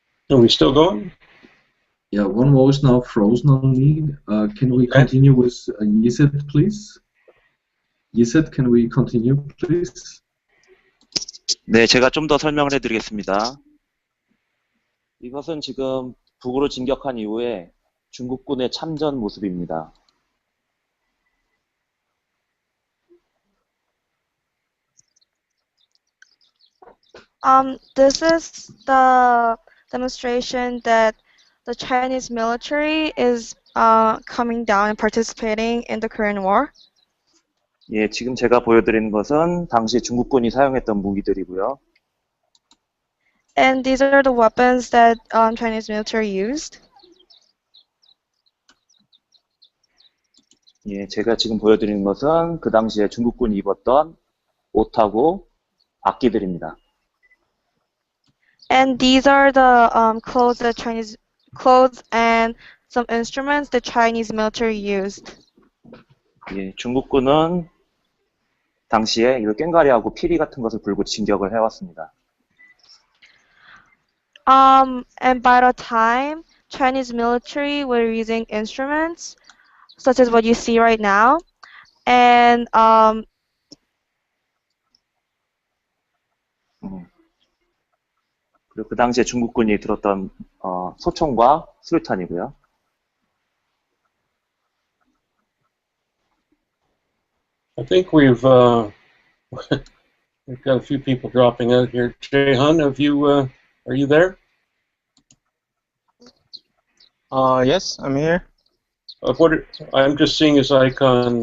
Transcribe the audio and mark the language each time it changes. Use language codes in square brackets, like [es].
[en] Are we still going? Yeah, one more is now frozen on me. Can we continue with Yiset, please? Yiset, can we continue, please? [ko] 네, 제가 좀 더 설명을 해드리겠습니다. 이것은 지금 북으로 진격한 이후에 중국군의 참전 모습입니다. [en] This is the demonstration that the Chinese military is coming down and participating in the Korean War. [ko] 예, 지금 제가 보여드리는 것은 당시 중국군이 사용했던 무기들이고요. [en] And these are the weapons that Chinese military used. [ko] 예, 제가 지금 보여드리는 것은 그 당시에 중국군이 입었던 옷하고 악기들입니다. [en] And these are the clothes and some instruments the Chinese military used. [ko] 예, 중국군은 당시에 이 꽹과리하고 피리 같은 것을 불고 진격을 해왔습니다. [en] And by the time Chinese military were using instruments such as what you see right now, and [ko] 그리고 그 당시에 중국군이 들었던 소총과 수류탄이고요. [en] I think we've got a few people dropping out here. Jae-hun, are you there? Yes, I'm here. I'm just seeing his icon.